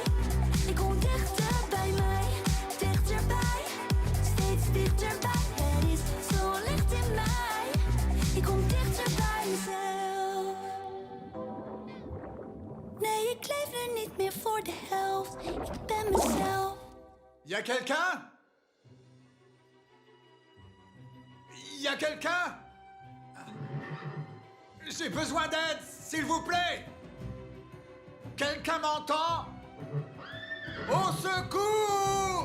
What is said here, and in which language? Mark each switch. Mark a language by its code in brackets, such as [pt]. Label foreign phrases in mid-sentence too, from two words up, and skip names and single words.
[nl] Ik kom dichter bij mij. Dichterbij. Steeds dichterbij. Het is zo licht in mij. Ik kom dichter bij mezelf. Nee, ik leef nu niet meer voor de helft. Ik ben mezelf. [fr] Y'a quelqu'un? Y'a quelqu'un? J'ai besoin d'aide, s'il vous plaît. Quelqu'un m'entend? Au secours!